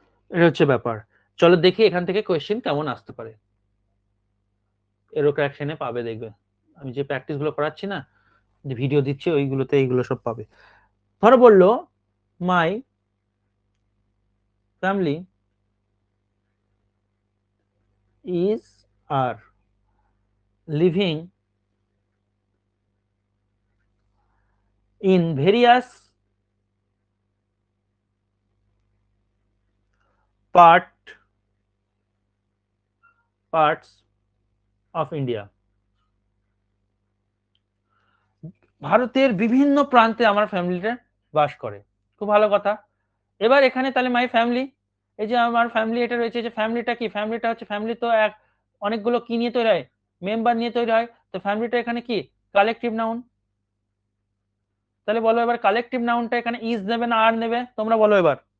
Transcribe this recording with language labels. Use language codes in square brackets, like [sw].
[bn] এটা হচ্ছে ব্যাপার। চলো দেখি এখান থেকে কোয়েশ্চেন কেমন আসতে পারে। এরো কারেকশনে পাবে, দেখবে আমি যে প্র্যাকটিস গুলো করাচ্ছি না, যে ভিডিও দিচ্ছি, ওইগুলোতে এইগুলো সব পাবে। ধরো বললো মাই [en] family is are living in various parts of India. [bn] ভারতের বিভিন্ন প্রান্তে আমার ফ্যামিলিটা বাস করে। খুব ভালো কথা। এবার এখানে তাহলে মাই ফ্যামিলি, এই যে আমার ফ্যামিলি এটা রয়েছে, যে ফ্যামিলিটা কি, ফ্যামিলিটা হচ্ছে, ফ্যামিলি তো এক অনেকগুলো কি নিয়ে তৈরি হয়, মেম্বার নিয়ে তৈরি হয়। তো ফ্যামিলিটা এখানে কি কালেকটিভ নাউন। তাহলে বলো এবার কালেকটিভ নাউনটা এখানে ইজ নেবে না আর নেবে, তোমরা বলো এবার।